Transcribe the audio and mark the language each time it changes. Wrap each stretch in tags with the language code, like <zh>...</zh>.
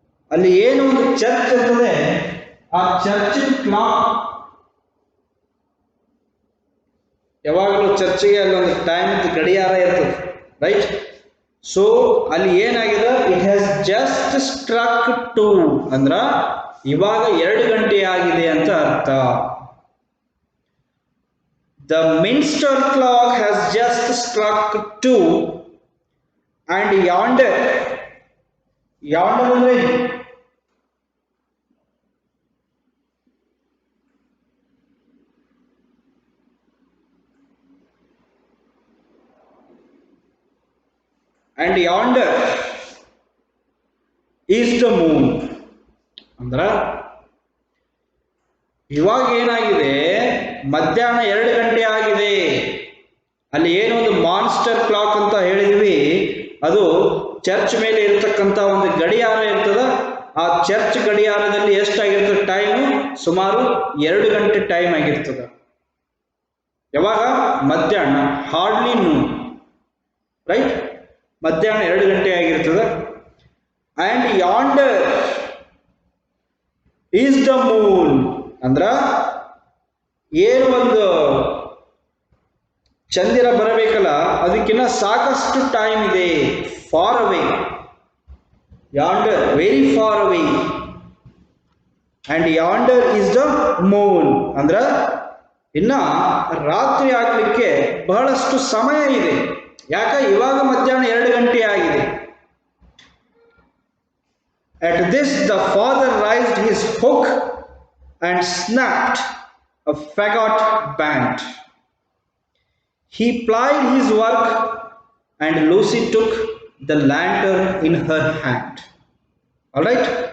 <kn>ಅಲ್ಲಿ ಏನು ಒಂದು ಚರ್ಚ್ ಇರ್ತದೆ, ಆ ಚರ್ಚ್ ಕ್ಲಾಕ್, ಯಾವಾಗಲೂ ಚರ್ಚಿಗೆ ಅಲ್ಲೊಂದು ಟೈಮ್ ಗಡಿಯಾರ ಇರ್ತದೆ. ರೈಟ್? ಸೊ ಅಲ್ಲಿ ಏನಾಗಿದೆ,</kn> <en>it has just struck 2,</en> <kn>ಅಂದ್ರ ಇವಾಗ 2 ಗಂಟೆ ಆಗಿದೆ ಅಂತ ಅರ್ಥ.</kn> <en>The minster clock has just struck 2, and yonder</en> <kn>ಅಂದ್ರೆ</kn> <en>and yonder is the moon.</en> <kn>ಅಂದ್ರ ಇವಾಗ ಏನಾಗಿದೆ, ಮಧ್ಯಾಹ್ನ 2 ಗಂಟೆ ಆಗಿದೆ. ಅಲ್ಲಿ ಏನೊಂದು ಮಾನ್ಸ್ಟರ್ ಕ್ಲಾಕ್ ಅಂತ ಹೇಳಿದ್ವಿ, ಅದು ಚರ್ಚ್ ಮೇಲೆ ಇರತಕ್ಕಂಥ ಒಂದು ಗಡಿಯಾರ ಇರ್ತದ. ಆ ಚರ್ಚ್ ಗಡಿಯಾರದಲ್ಲಿ ಎಷ್ಟಾಗಿರ್ತದೆ ಟೈಮು? ಸುಮಾರು 2 ಗಂಟೆ ಟೈಮ್ ಆಗಿರ್ತದ. ಯಾವಾಗ? ಮಧ್ಯಾಹ್ನ.</kn> <en>Hardly noon.</en> <kn>ರೈಟ್? ಮಧ್ಯಾಹ್ನ 2 ಗಂಟೆ ಆಗಿರ್ತದ.</kn> <en>And yonder is the moon.</en> <kn>ಅಂದ್ರ ಏನು ಒಂದು ಚಂದಿರ ಬರಬೇಕಲ್ಲ, ಅದಕ್ಕಿಂತ ಸಾಕಷ್ಟು ಟೈಮ್ ಇದೆ.</kn> <en>Far away. Yonder, very far away. And yonder is the moon.</en> <kn>ಅಂದ್ರ ಇನ್ನ ರಾತ್ರಿ ಆಗ್ಲಿಕ್ಕೆ ಬಹಳಷ್ಟು ಸಮಯ ಇದೆ. ಯಾಕೆ? ಇವಾಗ ಮಧ್ಯಾಹ್ನ 2 ಗಂಟೆ ಆಗಿದೆ.</kn> <en>At this the father raised his hook and snapped a fagot band. He plied his work, and Lucy took the lantern in her hand. All right?</en>